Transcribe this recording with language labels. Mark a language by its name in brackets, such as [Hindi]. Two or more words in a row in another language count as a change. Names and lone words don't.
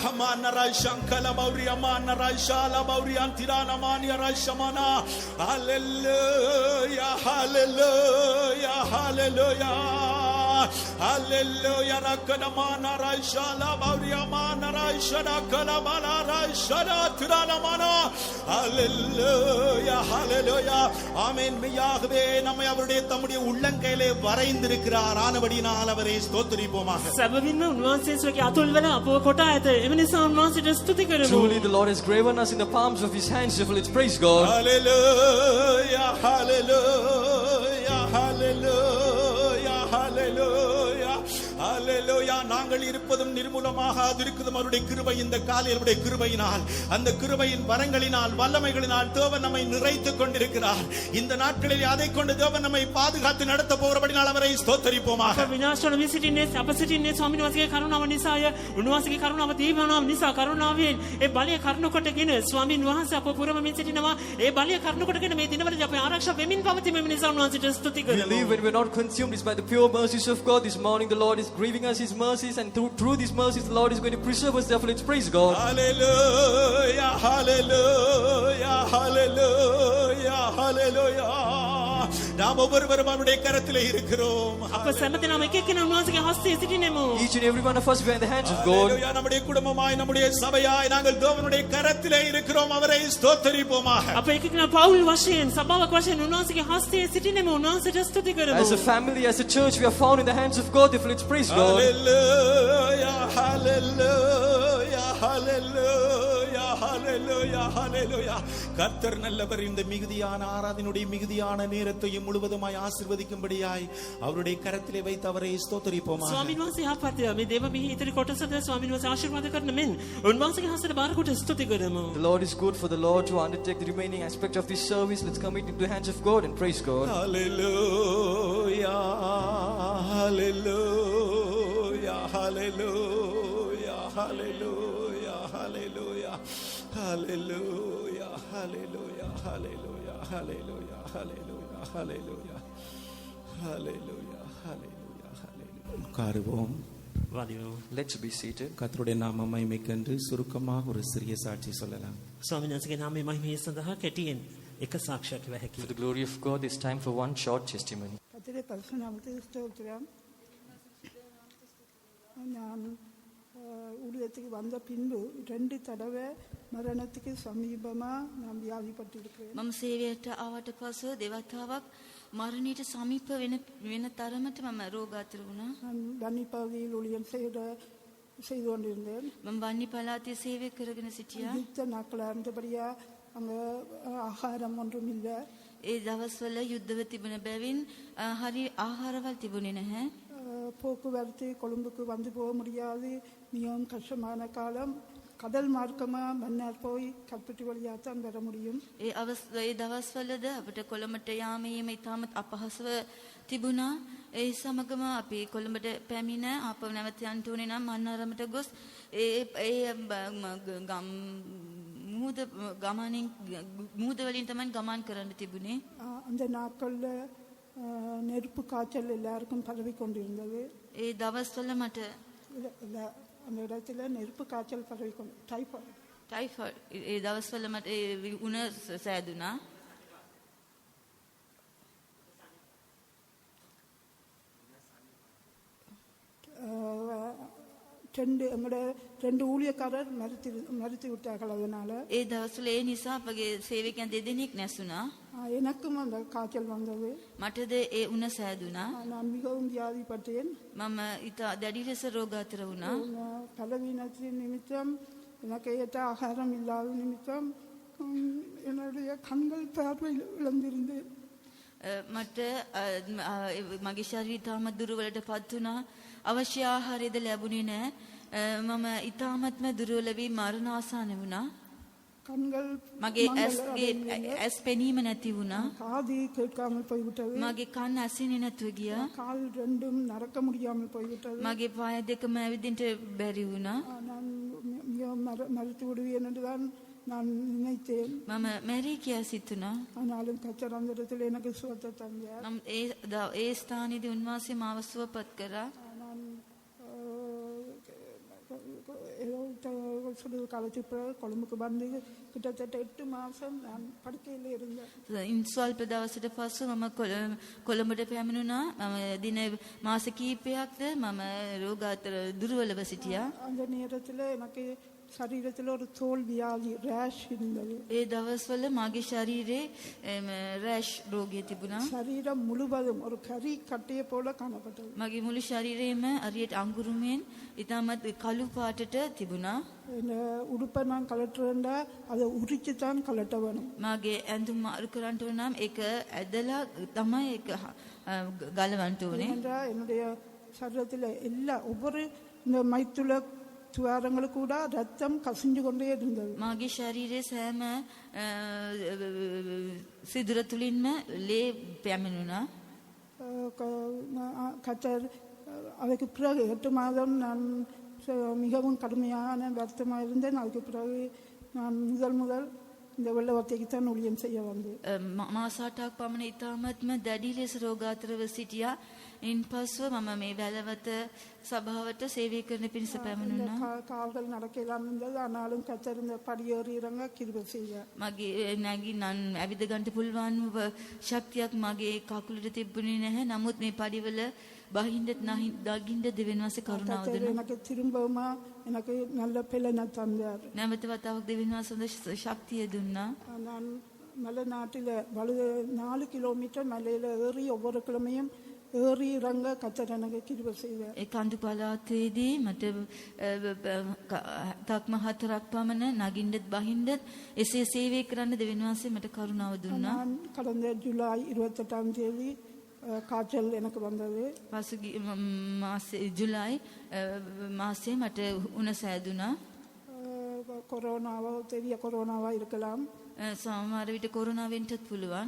[English] Hamana Rashankala Bauria Mana Rashala Baurian Tiranamania Rashamana. Hallelujah. Hallelujah. Hallelujah. Hallelujah. Rakadamana Rashala Bauria Mana Rashada Kalabana Rashada Tiranamana. Hallelujah. Hallelujah. Amen. [Tamil] மெய்யாகவே நம்மை அவருடைய தம்முடைய உள்ளங்கையிலே வரைந்திருக்கிறார். ஆனபடியினால் அவரை ஸ்தோத்திரிப்போமாக. [Sinhala] සැබවින්ම උන්වහන්සේ සුවගේ අතුල් වල අපව කොටා ඇත. එම නිසා උන්වහන්සේට ස්තුති කරමු. [English] Truly the Lord has graven us in the palms of his hands. Therefore let's praise God. Hallelujah. Hallelujah. Hallelujah. Hallelujah. Hallelujah. [Tamil] நாங்கள் இருப்பதும் நிர்மூலமாக அதிருக்குதும் அவருடைய கிருபை. இந்த காலையில் அவருடைய கிருபையினால், அந்த கிருபையின் வரங்களினால், வல்லமைகளினால் தேவன் நம்மை நிறைத்துக் கொண்டிருக்கிறார். இந்த நாட்களில் அதை கொண்டு தேவன் நம்மை பாதுகாத்து நடத்த போகிறபடினால் அவரை ஸ்தோத்திரிப்போமாக. [Sinhala] විනාශන වී සිටින්නේ අප සිටින්නේ ස්වාමීන් වහන්සේගේ කරුණාව නිසාය. උන්වහන්සේගේ කරුණාව දීවනාව නිසා කරුණාවෙන් ඒ බලය කරුණ කොටගෙන ස්වාමීන් වහන්සේ අප පුරවමින් සිටිනවා. ඒ බලය කරුණ කොටගෙන මේ දිනවලදී අපි ආරක්ෂා වෙමින් පවතින නිසා උන්වහන්සේට ස්තුති [English] We [Sinhala] කරමු. [English] live when we're not consumed. It's by the pure mercies of God. This morning the Lord is giving us his mercies, and through these mercies the Lord is going to preserve us. Therefore let's praise God. Hallelujah. Hallelujah. Hallelujah. Hallelujah. [Tamil] நாம் ஒவ்வொருவரும் அவருடைய கரத்திலே இருக்கிறோம். [Sinhala] අප සැමදෙනාම එක එක්කෙනා උන්වහන්සේගේ හස්තයේ සිටිනෙමු. [English] Each and every one of us we are in the hands of God. Hallelujah. [Tamil] நம்முடைய குடும்பமாய், நம்முடைய சபையாய் நாங்கள் தேவனுடைய கரத்திலே இருக்கிறோம். அவரை ஸ்தோத்திரிப்போமாக. [Sinhala] අප එක එක්කෙනා පවුල් වශයෙන් සභාවක් වශයෙන් උන්වහන්සේගේ හස්තයේ සිටිනෙමු. උන්වහන්සේට ස්තුති කරමු. [English] As a family, as a church, we are found in the hands of God. Therefore let's praise God. Hallelujah. Hallelujah. Hallelujah. Hallelujah. Hallelujah. [Tamil] கர்த்தர் நல்லவர். இந்த மிகுதியான ஆராதனையுடைய மிகுதியான நேரத்தையும் முழுவதுமாய் ஆசீர்வதிக்கும்படியாய் அவருடைய கரத்திலே வைத்து அவரை ஸ்தோத்திரிப்போமாக. [Sinhala] ස්වාමීන් වහන්සේ ආපත්‍ය මේ දේව මිහි ඉදිරි කොටසද ස්වාමීන් වහන්සේ ආශිර්වාද කරන මෙන් උන්වහන්සේගේ හස්තයට බාර කොට ස්තුති කරමු. [English] The Lord is good for the Lord to undertake the remaining aspect of this service. Let's commit into the hands of God and praise God. Hallelujah. Hallelujah. Hallelujah. Hallelujah. Hallelujah. Hallelujah. Hallelujah. Hallelujah. Hallelujah. Hallelujah. Hallelujah. Hallelujah. Hallelujah. Hallelujah. உட்காருவோம். [Sinhala] වදිනු. [English] Let's be seated. [Tamil] கர்த்தருடைய நாமம் மகிமைக்கென்று சுருக்கமாக ஒரு சிறிய சாட்சி சொல்லலாம். [Sinhala] ස්වාමීන් වහන්සේගේ නාමයේ මහිමය සඳහා කෙටියෙන් එක සාක්ෂියක් කිව හැකියි. [English] For the glory of God, it's time for one short testimony. [Tamil] கத்திரை பரிசுநாமத்துக்கு ஸ்தோத்திரம். நான் ஊழியத்துக்கு வந்த பின்பு 2 தடவை மரணத்துக்கு சமீபமா நான் வியாதிப்பட்டிருக்கிறேன். [Sinhala] මම සේවයට ආවට පසු දෙවතාවක් මරණයට සමීප වෙන තරමට මම රෝගාතුර වුණා. [Tamil] நான் வன்னி பகுதியில் ஊழியம் செய்து கொண்டிருந்தேன். [Sinhala] මම වන්නි පළාතේ සේවය කරගෙන සිටියා. [Tamil] யுத்த நாட்களாக இருந்தபடியா அங்கே ஆகாரம் ஒன்றும் இல்லை. [Sinhala] ඒ දවස්වල යුද්ධව තිබුණ බැවින් හරි ආහාරවල් තිබුණේ නැහැ. [Tamil] போக்குவரத்து கொழும்புக்கு வந்து போக முடியாது. மிகவும் கஷ்டமான காலம். கடல் மார்க்கமா மன்னார் போய் கல்பட்டி வழியாக தான் வர முடியும். [Sinhala] ඒ දවස්වලද අපිට කොළඹට යාමේම ඉතාමත් අපහසුව තිබුණා. ඒ සමගම අපි කොළඹට පැමිණ ආපහු නැවත යන්න ඕනේ නම් මන්නාරමට ගොස් මුහුද වලින් තමයි ගමන් කරන්න තිබුණේ. [Tamil] அந்த நாட்களில் நெருப்பு காய்ச்சல் எல்லாருக்கும் பரவி கொண்டிருந்தது. [Sinhala] ඒ දවස්වල මට [Tamil] அந்த இடத்துல நெருப்பு காய்ச்சல் பரவி கொண்டு டைஃபாய்டு [Sinhala] ඒ දවස්වල මට උණ සෑදුනා. [Tamil] எங்களோட 2 ஊழியக்காரர் மறுத்து விட்டார்கள். அதனால [Sinhala] ඒ දවස්වල ඒ නිසා අපගේ සේවකයන් දෙදෙනෙක් නැසුණා. [Tamil] எனக்கும் அந்த காய்ச்சல் வந்தது. [Sinhala] මටද ඒ උණ සෑදුනා. [Tamil] நான் மிகவும் வியாதிப்பட்டேன். [Sinhala] මම ඉතා දැඩි ලෙස රෝගාතුර වුණා. [Tamil] பலவீனத்தின் நிமித்தம், எனக்கு ஏற்ற ஆகாரம் இல்லாத நிமித்தம் என்னுடைய கண்கள் பார்வை இழந்திருந்தேன். [Sinhala] මට මගේ ශරීරය ඉතාමත් දුර්වලට පත් වුණා. අවශ්‍ය ආහාරයද ලැබුණේ නැහැ. මම ඉතාමත්ම දුර්වල වී මරණාසන්න වුණා. [Tamil] கண்கள் [Sinhala] මගේ ඇස් පෙනීම නැති වුණා. [Tamil] காது கேட்காமல் போய்விட்டது. [Sinhala] මගේ කන් ඇසෙන්නේ නැතුව ගියා. [Tamil] கால் ரெண்டும் நடக்க முடியாமல் போய்விட்டது. [Sinhala] මගේ පාය දෙකම ඇවිදින්න බැරි වුණා. [Tamil] நான் மிகவும் மறுத்து விடுவேன் என்றுதான் நான் நினைத்தேன். [Sinhala] මම මැරී කියා සිතුණා. [Tamil] ஆனாலும் கர்த்தர் அந்த இடத்துல எனக்கு சுகத்தை தந்தார். [Sinhala] නම් ඒ ස්ථානයේදී උන්වහන්සේ මාව සුවපත් කරා. [Tamil] நான் சிறிது காலத்துக்கு பிறகு கொழும்புக்கு வந்து கிட்டத்தட்ட 8 மாதம் நான் படுக்கையில் இருந்தேன். [Sinhala] ඉන් ස්වල්ප දවසකට පසු මම කොළඹට පැමිණුණා. මම දින මාස කිහිපයක්ද මම රෝගාතර දුර්වලව සිටියා. [Tamil] அந்த நேரத்தில் எனக்கு சரீரத்தில் ஒரு தோல் வியாதி ரேஷ் இருந்தது. [Sinhala] ඒ දවස්වල මගේ ශරීරේ රෑෂ් රෝගය තිබුණා. [Tamil] சரீரம் முழுவதும் ஒரு கறி கட்டையை போல காணப்பட்டது. [Sinhala] මගේ මුළු ශරීරයේම හරියට අඟුරුමෙන් ඉතාමත් කළු පාටට තිබුණා. [Tamil] இந்த உடுப்பை நான் கலட்டுறேன்டா அதை உரிச்சு தான் கலட்ட வேணும். [Sinhala] මගේ ඇඳුම් මාරු කරන්න ඕන නම් ඒක ඇදලා තමයි ඒක ගලවන්න ඕනේ. [Tamil] ஏனென்றா என்னுடைய சரீரத்தில் எல்லா ஒவ்வொரு இந்த மைத்துள துவாரங்களுக்கு கூட ரத்தம் கசிஞ்சு கொண்டே இருந்தது. [Sinhala] මගේ ශරීරයේ සෑම සිදුර තුලින්ම ලේ පැමිණුණා. [Tamil] கத்தர் அதுக்கு பிறகு 8 மாதம் நான் மிகவும் கடுமையான வருத்தமாக இருந்தேன். அதுக்கு பிறகு நான் முதல் இந்த வெள்ளவத்தைக்கு தான் ஊழியம் செய்ய வந்தேன். [Sinhala] මාස 8ක් පමණ ඉතාමත්ම දැඩි ලෙස රෝගාතුරව සිටියා. ඉන් පසුව මම මේ වැලවත සභාවට සේවය කරන පිණිස පැමිණුණා. [Tamil] கால்கள் நடக்கலாம் இருந்தது. ஆனாலும் கத்தர் இந்த படியேறி இறங்க கிருபை செய்ய [Sinhala] මගේ නැගී නන් ඇවිද ගන්න පුළුවන් ශක්තියක් මගේ කකුලට තිබුණේ නැහැ. නමුත් මේ පඩිවල බහින්දත් දකින්ද දෙවියන් වහන්සේ කරුණාව [Tamil] கத்தர் [Sinhala] දුන්නා. [Tamil] எனக்கு திரும்பவுமா எனக்கு நல்ல பிள்ளைனை தந்தார். [Sinhala] නැවත වතාවක් දෙවියන් වහන්සේ හොඳ ශක්තිය දුන්නා. [Tamil] நான் மலை நாட்டில் 4 கிலோமீட்டர் மலையில் ஏறி ஒவ்வொரு கிழமையும் ஏறி இறங்க கத்தர் எனக்கு கிருபை செய்தார். [Sinhala] ඒ කඳු පළාතේදී මට තක්ම 4ක් පමණ නගින්නත් බහින්නත් එසේ සේවය කරන්න දෙවියන් වහන්සේ මට කරුණාව දුන්නා. [Tamil] நான் கடந்த ஜூலை 28ஆம் தேதி காய்ச்சல் எனக்கு வந்தது. [Sinhala] පසුගිය ජුලයි මාසයේ මට උණ සෑදුනා. [Tamil] கொரோனாவோ பெரிய கொரோனாவா இருக்கலாம். [Sinhala] සමහර විට කොරෝනාවෙන්ටත් පුළුවන්.